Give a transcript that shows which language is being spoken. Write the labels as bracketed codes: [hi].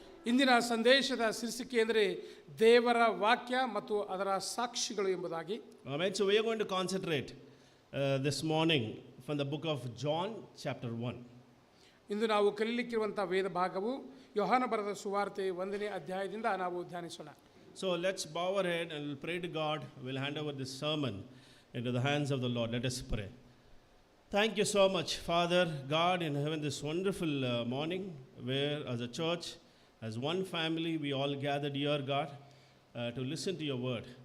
[kn] ಇಂದಿನ ಸಂದೇಶದ ಶೀರ್ಷಿಕೆ ಅಂದರೆ ದೇವರ ವಾಕ್ಯ ಮತ್ತು ಅದರ ಸಾಕ್ಷಿಗಳು ಎಂಬುದಾಗಿ. [en] Amen. So we are going to concentrate this morning from the book of John chapter 1. [kn] ಇಂದು ನಾವು ಕಲಿಯಲಿಕ್ಕಿರುವಂಥ ವೇದ ಭಾಗವು ಯೋಹಾನ ಬರೆದ ಸುವಾರ್ತೆ 1ನೇ ಅಧ್ಯಾಯದಿಂದ ನಾವು ಧ್ಯಾನಿಸೋಣ. [en] So let's bow our head and we'll pray to God. We'll hand over this sermon into the hands of the Lord. Let us pray. Thank you so much, Father God in heaven, this wonderful morning where as a church, as one family, we all gathered here, God, to listen to your word.